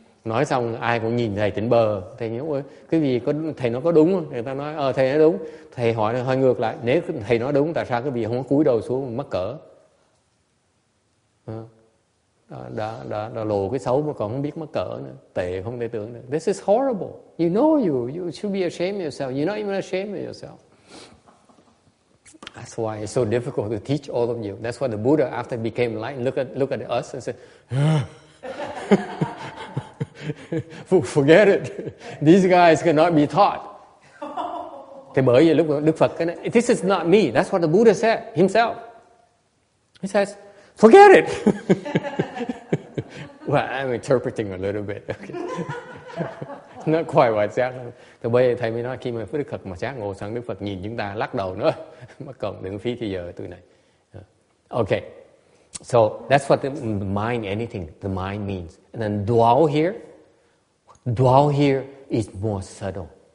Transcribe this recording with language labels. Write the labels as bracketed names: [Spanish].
[Vietnamese] Nói xong ai cũng nhìn thầy tỉnh bờ, thầy nhớ cái gì thầy nói có đúng không? Người ta nói thầy nói đúng. Thầy hỏi hơi ngược lại, nếu thầy nói đúng tại sao cái gì không có cúi đầu xuống mắc cỡ? Đã lộ cái xấu mà còn không biết mắc cỡ nữa, tệ không thể tưởng được. [English] This is horrible. You know you should be ashamed of yourself. You're not even ashamed of yourself. That's why it's so difficult to teach all of you. That's why the Buddha, after he became enlightened, look at us and said, forget it. These guys cannot be taught. [Vietnamese] Thì bởi vì lúc Đức Phật cái này, [English] this is not me. That's what the Buddha said himself. He says, forget it. Well, I'm interpreting a little bit. Okay. Not quite what that. [Vietnamese] Thì bây giờ thầy mới nói khi mà Đức Phật mà giác ngộ xong, Đức Phật nhìn chúng ta lắc đầu nữa. Mất công đừng phí thì giờ tụi này. [English] Okay. So that's what the mind, anything, the mind means. And then dwell here is more subtle.